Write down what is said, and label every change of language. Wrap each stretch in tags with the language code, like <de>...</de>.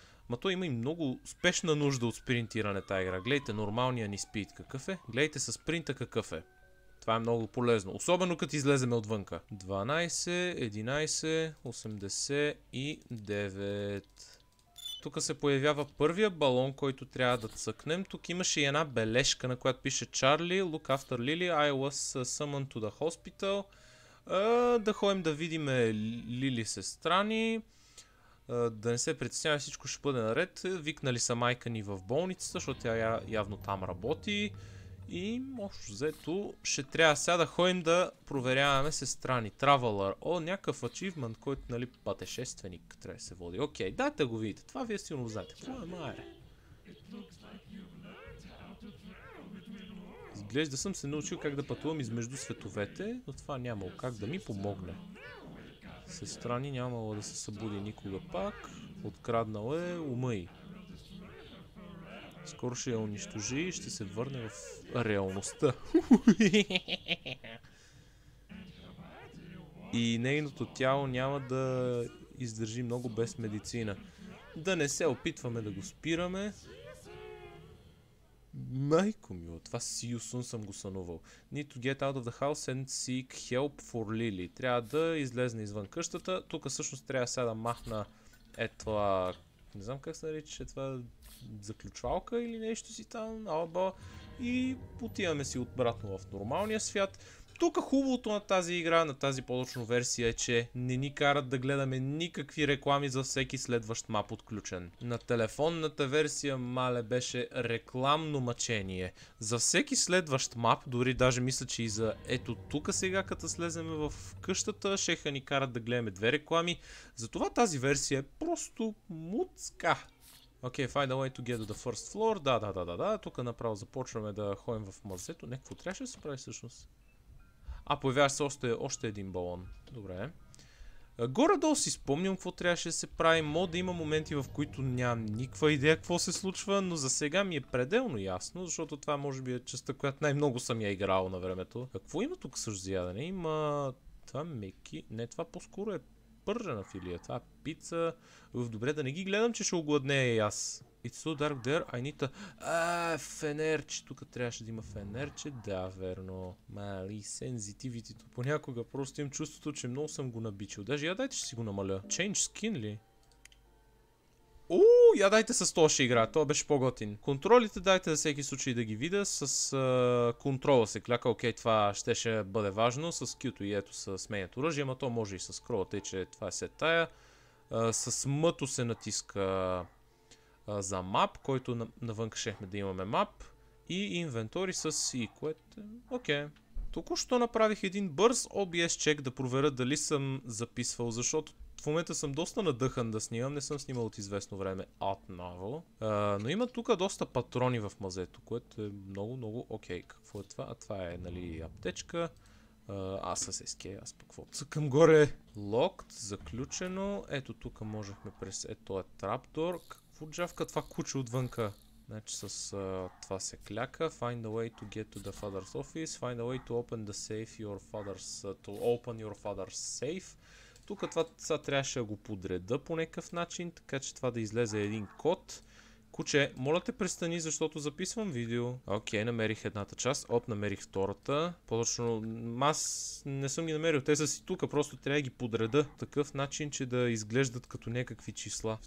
<bg>Ма то има и много спешна нужда от спринтиране тази игра. Гледайте нормалния ни спид какъв е, гледайте с спринта какъв е. Това е много полезно, особено като излеземе отвънка. 12, 11, 89. Тук се появява първия балон, който трябва да цъкнем. Тук имаше и една бележка, на която пише</bg> <en>Charlie, look after Lily, I was summoned to the hospital.</en> <bg>Да ходим да видим Лили сестра ни. Да не се притеснява, всичко ще бъде наред. Викнали са майка ни в болницата, защото тя явно там работи. И общо взето ще трябва сега да ходим да проверяваме сестра ни.</bg> <en>Traveler.</en> <bg>Някакъв ачивмент, който, нали, пътешественик трябва да се води. Окей, дайте го видите. Това вие сигурно знаете. Това е майре. Изглежда съм се научил как да пътувам измежду световете, но това нямало как да ми помогне. Сестра ни нямало да се събуди никога пак. Откраднал е ума й. Скоро ще я унищожи и ще се върне в реалността. И нейното тяло няма да издържи много без медицина. Да не се опитваме да го спираме. Майко мило, това Сиюсун съм го сънувал.</bg> <en>Need to get out of the house and seek help for Lily.</en> <bg>Трябва да излезне извън къщата. Тук всъщност трябва сега да махна това... Не знам как се нарича това... заключвалка или нещо си там, и отиваме си обратно в нормалния свят. Тук хубавото на тази игра, на тази по-точно версия е, че не ни карат да гледаме никакви реклами за всеки следващ мап отключен. На телефонната версия, мале, беше рекламно мъчение. За всеки следващ мап, дори даже мисля, че и за ето тук сега, като слеземе в къщата, шеха ни карат да гледаме две реклами. Затова тази версия е просто муцка.</bg> <en>Окей, find a way to get to the first floor.</en> <bg>Да. Тук направо започваме да ходим в мазето. Какво трябваше да се прави всъщност? Появява се още един балон. Добре. Горе-долу си спомням какво трябваше да се прави. Мога да има моменти, в които нямам никаква идея какво се случва, но за сега ми е пределно ясно, защото това може би е частта, която най-много съм я играл на времето. Какво има тук също за ядене? Има... Това меки... Не, това по-скоро е пържена филия. Това е пица. Добре, да не ги гледам, че ще огладнея и аз.</bg> <en>It's so dark there, I need to...</en> <bg>фенерче. Тук трябваше да има фенерче. Да, верно. Мали, сензитивитито. Понякога просто имам чувството, че много съм го набичил. Даже я дайте ще си го намаля.</bg> <en>Change skin ли?</en> <bg>Я дайте с това ще игра. Това беше по-готин. Контролите дайте за всеки случай да ги видя. С контрола се кляка. Окей, това ще бъде важно. С Q-то и ето с сменят оръжие, ама то може и с скрола, тъй че това е се тая. С мъто се натиска за мап, който навънка шехме да имаме мап. И инвентори с C, което е окей. Току-що направих един бърз OBS чек да проверя дали съм записвал, защото в момента съм доста надъхан да снимам, не съм снимал от известно време отново. Но има тук доста патрони в мазето, което е много окей. Какво е това? Това е, нали, аптечка. Аз с SK, аз пък какво? Цъкам горе. Locked, заключено. Ето тук можехме през... Ето е трапдор. Какво джавка това куче отвънка? Значи с това се кляка.</bg> <en>Find a way to get to the father's office. Find a way to open the safe to open your father's safe.</en> <bg>Тук това сега трябваше да го подреда по някакъв начин, така че това да излезе един код. Куче, моля те престани, защото записвам видео. Окей, намерих едната част. Намерих втората. По-точно, аз не съм ги намерил. Те са си тук, просто трябва да ги подреда. Такъв начин, че да изглеждат като някакви числа.</bg>